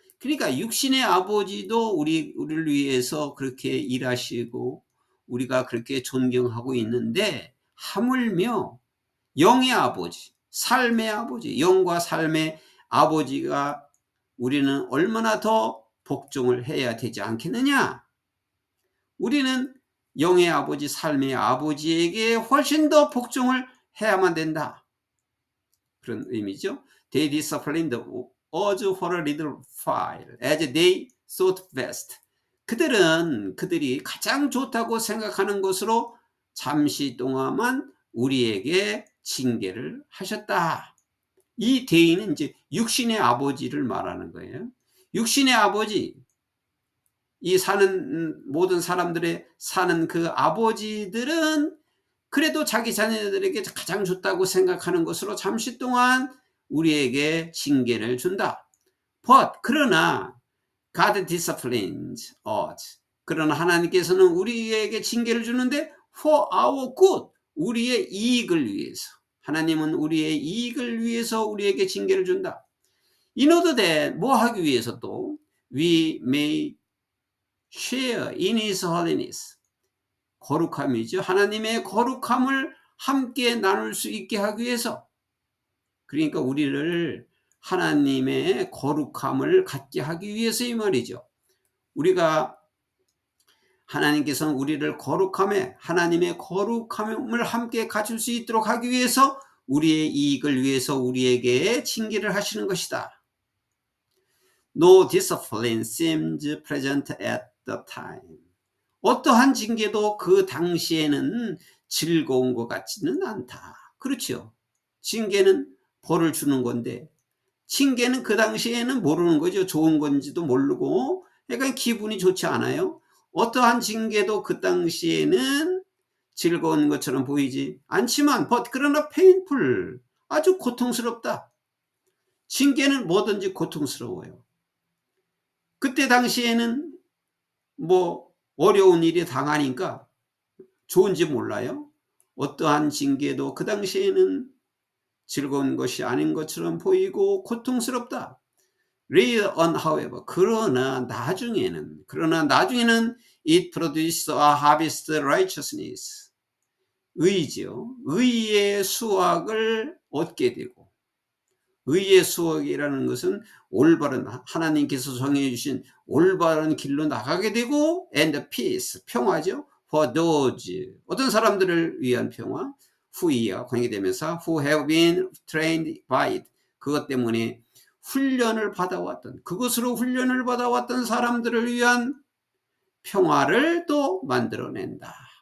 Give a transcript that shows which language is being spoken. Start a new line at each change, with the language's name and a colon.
Korean: 그러니까 육신의 아버지도 우리를 위해서 그렇게 일하시고 우리가 그렇게 존경하고 있는데, 하물며 영의 아버지, 삶의 아버지, 영과 삶의 아버지가 우리는 얼마나 더 복종을 해야 되지 않겠느냐. 우리는 영의 아버지, 삶의 아버지에게 훨씬 더 복종을 해야만 된다, 그런 의미죠.
English: They disciplined us for a little while, as they thought best.
Korean: 그들이 가장 좋다고 생각하는 것으로 잠시 동안만 우리에게 징계를 하셨다. 이 대의는 이제 육신의 아버지를 말하는 거예요. 육신의 아버지, 이 사는 모든 사람들의 사는 그 아버지들은 그래도 자기 자녀들에게 가장 좋다고 생각하는 것으로 잠시 동안 우리에게 징계를 준다. 그러나
English: God disciplines us.
Korean: 그러나 하나님께서는 우리에게 징계를 주는데
English: for our good,
Korean: 우리의 이익을 위해서, 하나님은 우리의 이익을 위해서 우리에게 징계를 준다.
English: In order that,
Korean: 뭐 하기 위해서 또
English: we may share in his holiness,
Korean: 거룩함이죠. 하나님의 거룩함을 함께 나눌 수 있게 하기 위해서. 그러니까 우리를 하나님의 거룩함을 갖게 하기 위해서 이 말이죠. 우리가 하나님께서는 우리를 거룩함에, 하나님의 거룩함을 함께 가질 수 있도록 하기 위해서 우리의 이익을 위해서 우리에게 징계를 하시는 것이다.
English: No discipline seems present at the time.
Korean: 어떠한 징계도 그 당시에는 즐거운 것 같지는 않다. 그렇죠. 징계는 벌을 주는 건데, 징계는 그 당시에는 모르는 거죠. 좋은 건지도 모르고, 그러니까 기분이 좋지 않아요. 어떠한 징계도 그 당시에는 즐거운 것처럼 보이지 않지만, 그러나 painful, 아주 고통스럽다. 징계는 뭐든지 고통스러워요. 그때 당시에는 뭐 어려운 일이 당하니까 좋은지 몰라요. 어떠한 징계도 그 당시에는 즐거운 것이 아닌 것처럼 보이고 고통스럽다.
English: Later on, however,
Korean: 그러나 나중에는
English: it produces a harvest righteousness,
Korean: 의죠. 의의 수확을 얻게 되고, 의의 수확이라는 것은 올바른, 하나님께서 정해 주신 올바른 길로 나가게 되고,
English: and peace,
Korean: 평화죠.
English: for those,
Korean: 어떤 사람들을 위한 평화, who이야 관계되면서
English: who have been trained by it,
Korean: 그것 때문에 훈련을 받아왔던, 그것으로 훈련을 받아왔던 사람들을 위한 평화를 또 만들어낸다.